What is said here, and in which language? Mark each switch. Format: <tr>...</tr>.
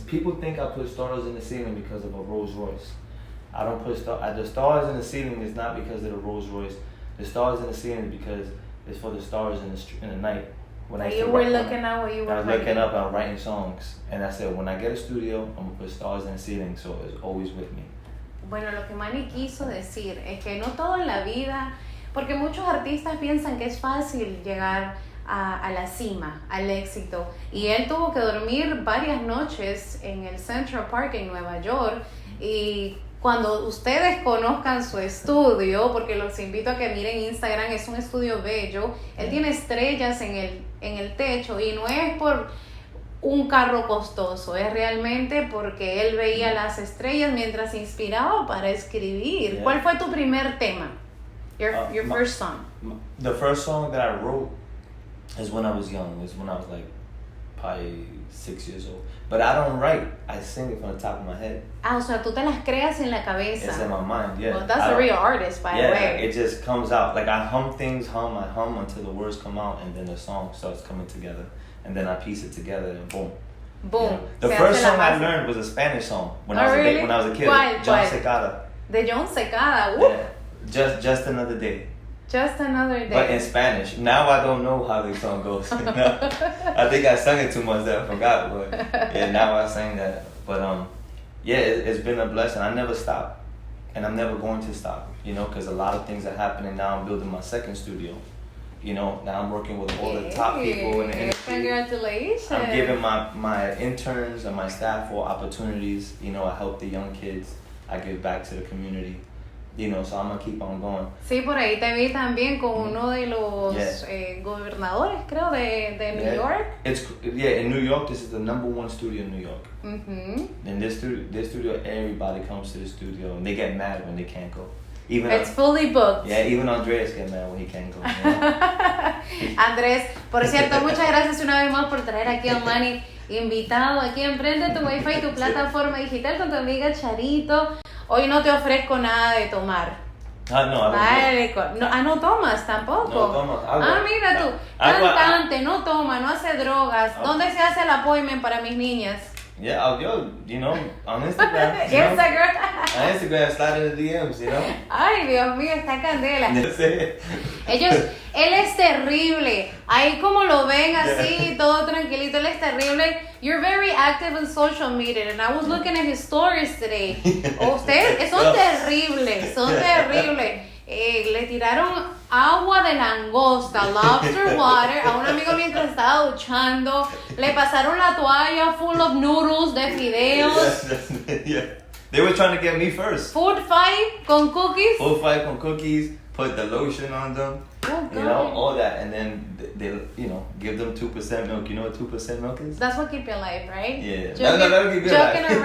<en>People think I put stars in the ceiling because of a Rolls Royce. I don't put the stars in the ceiling is not because of the Rolls Royce. The stars in the ceiling is because it's for the stars in the night. When I you were looking at what you were I was writing. looking up and I'm writing songs. And I said, when I get a studio, I'm going to put stars in the ceiling, so it's always with me.</en> <es>Bueno, lo que Manny quiso decir es que no todo en la vida, porque muchos artistas piensan que es fácil llegar a la cima, al éxito. Y él tuvo que dormir varias noches en el Central Park en Nueva York. Y cuando ustedes conozcan su estudio, porque los invito a que miren Instagram, es un estudio bello. Él tiene estrellas en el techo y no es por un carro costoso, es realmente porque él veía las estrellas mientras se inspiraba para escribir.</es> <en>Yeah.</en> <es>¿Cuál fue tu primer tema?</es> <en>Your first song. The first song that I wrote is when I was young. It was when I was like probably 6 years old. But I don't write. I sing it from the top of my head.</en> <es>O sea, tú te las creas en la cabeza.</es> <en>It's in my mind, yeah. Well, that's a real artist, by the way. It just comes out. Like I hum until the words come out, and then the song starts coming together. And then I piece it together, and boom. Boom. You know? The</en> <es>Se</es> <en>first</en> <es>hace la</es> <en>song I</en> <es>base.</es> <en>learned was a Spanish song when Really? I was a kid.</en> <es>¿Cuál?</es> <en>John</en> <es>¿Cuál?</es> <en>Secada.</en> <es>De John Secada.</es> <en>Yeah. Just another day. Just another day. But in Spanish. Now I don't know how the song goes. You know? I think I sung it too much that I forgot. But yeah, now I sang that. But yeah, it's been a blessing. I never stop, and I'm never going to stop. You know, because a lot of things are happening now. I'm building my second studio. You know, now I'm working with all the top people in the industry. Congratulations. I'm giving my interns and my staff all opportunities. You know, I help the young kids. I give back to the community. You know, so I'm gonna keep on going.</en> <es>Sí, por ahí te vi también con uno de los gobernadores, creo, de New York.</es> <en>In New York, this is the #1 studio in New York. And this studio, everybody comes to the studio and they get mad when they can't go. It's fully booked. Yeah, even Andres get mad when he can't go. You know?</en> <es>Andrés, por cierto, muchas gracias una vez más por traer aquí a Manny invitado aquí en Prendetuwifi, tu plataforma digital con tu amiga Charito. Hoy no te ofrezco nada de tomar. No tomas tampoco. No tomo. Mira tú, cantante, no toma, no hace drogas. ¿Dónde se hace el appointment para mis niñas?</es> <en>Yeah, you know, on Instagram. On Instagram, slide in the DMs, you know.</en> <es>Ay, Dios mío, está candela. Él es terrible. Ahí como lo ven así, todo tranquilito, él es terrible.</es> <en>You're very active in social media, and I was looking at his stories today.</en> <es>Ustedes son terribles, le tiraron agua de langosta,</es> <en>lobster water,</en> <es>a un amigo mientras estaba duchando. Le pasaron la toalla</es> <en>full of noodles</en> <es>de fideos.</es> <en>Yeah. They were trying to get me first. Food fight con cookies. Put the lotion on them. Oh, you know, all that. And then they give them 2% milk. You know what 2% milk is? That's what keep you alive, right? Yeah. That'll keep you alive. Joking around.</en>